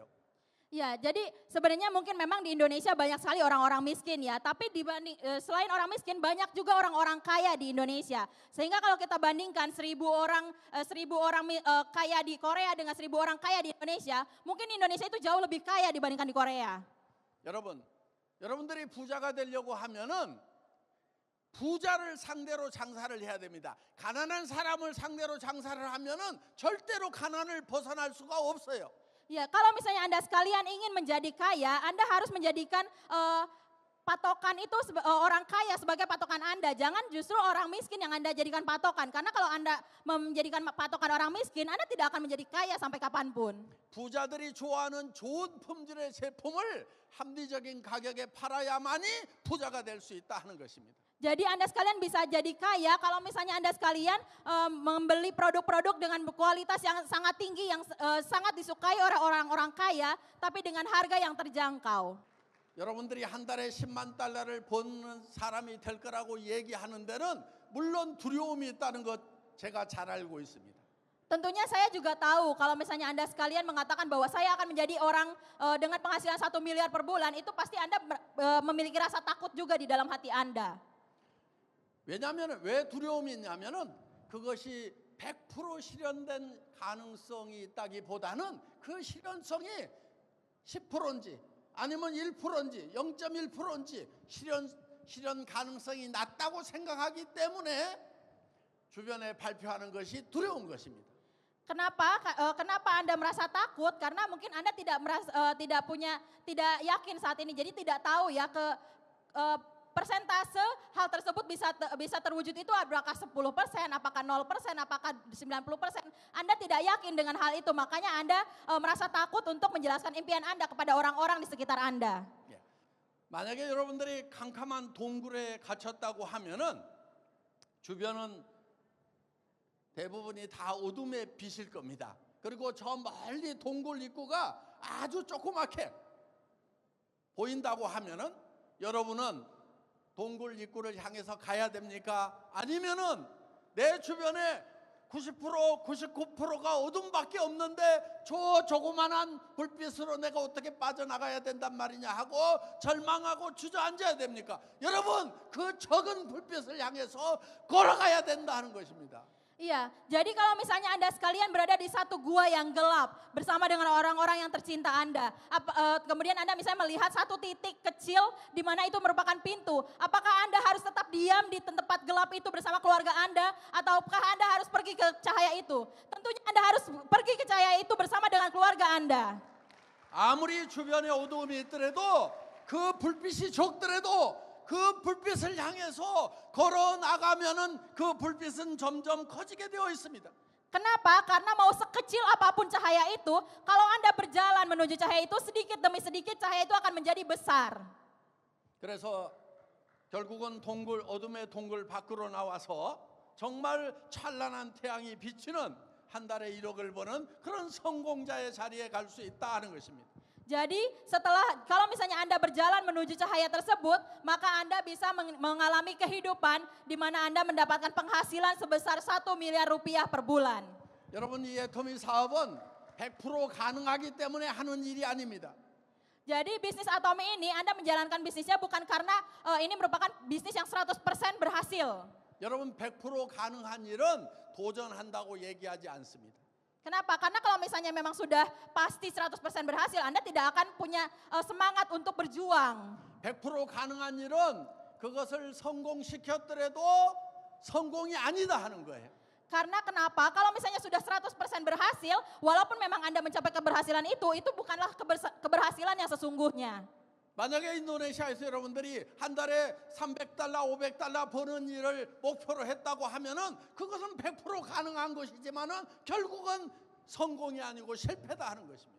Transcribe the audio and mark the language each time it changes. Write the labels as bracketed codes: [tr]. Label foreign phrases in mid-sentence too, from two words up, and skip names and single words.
[id] Ya, jadi sebenarnya mungkin memang di Indonesia banyak sekali orang-orang miskin ya, tapi selain orang miskin banyak juga orang-orang kaya di Indonesia. Sehingga kalau kita bandingkan 1.000 orang kaya di Korea dengan 1.000 orang kaya di Indonesia, mungkin Indonesia itu jauh lebih kaya dibandingkan di Korea. [ko] 여러분들이 부자가 되려고 하면은 부자를 상대로 장사를 해야 됩니다. 가난한 사람을 상대로 장사를 하면은 절대로 가난을 벗어날 수가 없어요. [id] Ya, kalau misalnya Anda sekalian ingin menjadi kaya, Anda harus menjadikan patokan itu orang kaya sebagai patokan Anda. Jangan justru orang miskin yang Anda jadikan patokan. Karena kalau Anda menjadikan patokan orang miskin, Anda tidak akan menjadi kaya sampai kapanpun. [ko] 부자들이 좋아하는 좋은 품질의 제품을 합리적인 가격에 팔아야만이 부자가 될 수 있다 하는 것입니다. [id] Jadi Anda sekalian bisa jadi kaya kalau misalnya Anda sekalian membeli produk-produk dengan kualitas yang sangat tinggi, yang sangat disukai oleh orang-orang kaya, tapi dengan harga yang terjangkau. [ko] 여러분들이 한 달에 10만 달러를 버는 사람이 될 거라고 얘기하는 데는 물론 두려움이 있다는 것 제가 잘 알고 있습니다. [id] Tentunya saya juga tahu kalau misalnya Anda sekalian mengatakan bahwa saya akan menjadi orang dengan penghasilan 1 miliar per bulan, itu pasti Anda memiliki rasa takut juga di dalam hati Anda. [ko] 왜냐하면 왜 두려움이 있냐면은 그것이 100% 실현된 가능성이 있다기보다는 그 실현성이 10%인지 아니면 1%인지 0.1%인지 실현 가능성이 낮다고 생각하기 때문에 주변에 발표하는 것이 두려운 것입니다. [id] Kenapa Anda merasa takut? Karena mungkin Anda tidak yakin saat ini. Jadi tidak tahu ya persentase hal tersebut bisa terwujud itu apakah 10%, apakah 0%, apakah 90%. Anda tidak yakin dengan hal itu. Makanya Anda merasa takut untuk menjelaskan impian Anda kepada orang-orang di sekitar Anda. [ko] 예. 만약에 여러분들이 캄캄한 동굴에 갇혔다고 하면은 주변은 대부분이 다 어둠의 빛일 겁니다. 그리고 저 멀리 동굴 입구가 아주 조그맣게 보인다고 하면은 여러분은 동굴 입구를 향해서 가야 됩니까? 아니면은 내 주변에 90%, 99%가 어둠밖에 없는데 저 조그만한 불빛으로 내가 어떻게 빠져나가야 된단 말이냐 하고 절망하고 주저앉아야 됩니까? 여러분, 그 적은 불빛을 향해서 걸어가야 된다는 것입니다. [id] Iya, jadi kalau misalnya Anda sekalian berada di satu gua yang gelap bersama dengan orang-orang yang tercinta Anda, kemudian Anda misalnya melihat satu titik kecil di mana itu merupakan pintu, apakah Anda harus tetap diam di tempat gelap itu bersama keluarga Anda, ataukah Anda harus pergi ke cahaya itu? Tentunya Anda harus pergi ke cahaya itu bersama dengan keluarga Anda. [ko] 아무리 주변에 어두움이 있더라도 그 불빛이 적더라도 그 불빛을 향해서 걸어 나가면은 그 불빛은 점점 커지게 되어 있습니다. [id] Kenapa? Karena mau sekecil apapun cahaya itu, kalau Anda berjalan menuju cahaya itu sedikit demi sedikit cahaya itu akan menjadi besar. [ko] 그래서 결국은 어둠의 동굴 밖으로 나와서 정말 찬란한 태양이 비치는 한 달에 1억을 버는 그런 성공자의 자리에 갈 수 있다는 것입니다. [id] Jadi kalau misalnya Anda berjalan menuju cahaya tersebut, maka Anda bisa mengalami kehidupan di mana Anda mendapatkan penghasilan sebesar 1 miliar rupiah per bulan. [ko] 여러분, 이 애터미 사업은 100% 가능하기 때문에 하는 일이 아닙니다. [id] Jadi bisnis Atomi ini Anda menjalankan bisnisnya bukan karena ini merupakan bisnis yang 100% berhasil. [ko] 여러분, 100% 가능한 일은 도전한다고 얘기하지 않습니다. [id] Kenapa? Karena kalau misalnya memang sudah pasti 100% berhasil, Anda tidak akan punya semangat untuk berjuang. [ko] 100% 가능한 일은 그것을 성공시켰더라도 성공이 아니다 하는 거예요. [id] Karena kenapa? Kalau misalnya sudah 100% berhasil, walaupun memang Anda mencapai keberhasilan itu bukanlah keberhasilan yang sesungguhnya. [ko] 만약에 인도네시아에서 여러분들이 한 달에 300달러, 500달러 버는 일을 목표로 했다고 하면은 그것은 100% 가능한 것이지만은 결국은 성공이 아니고 실패다 하는 것입니다.